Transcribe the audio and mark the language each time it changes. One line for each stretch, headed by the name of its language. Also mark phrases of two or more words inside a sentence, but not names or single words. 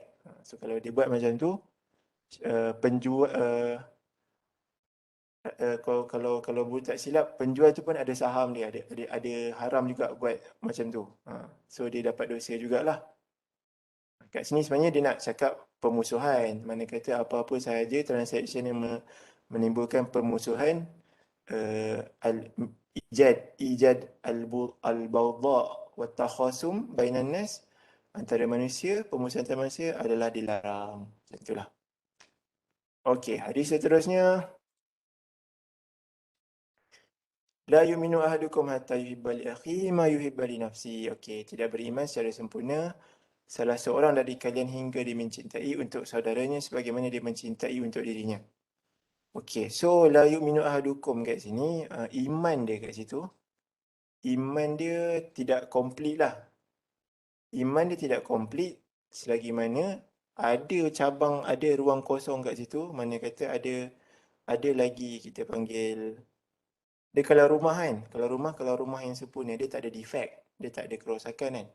Malay: So kalau dia buat macam tu, penjual kalau tak silap, penjual tu pun ada saham dia, ada haram juga buat macam tu. So dia dapat dosa jugalah. Kat sini sebenarnya dia nak cakap pemusuhan. Mana kata apa-apa sahaja transaction yang menimbulkan pemusuhan,
Arabic: إيجاد البغضاء والتخاصم بين الناس,
Malay: antara manusia, pemusuhan antara manusia adalah dilarang. Macam itulah. Okey, hadis seterusnya.
Arabic: لا يؤمن أحدكم حتى يحب لأخيه ما يحب لنفسه.
Malay: Okey, tidak beriman secara sempurna salah seorang dari kalian hingga dia mencintai untuk saudaranya sebagaimana dia mencintai untuk dirinya. Okey, so
Arabic: لا يؤمن أحدكم
Malay: kat sini, iman dia kat situ, iman dia tidak komplit lah. Iman dia tidak komplit selagi mana ada cabang, ada ruang kosong kat situ, mana kata ada lagi kita panggil. Dia kalau rumah kan, kalau rumah yang sempurna, dia tak ada defect, dia tak ada kerosakan kan.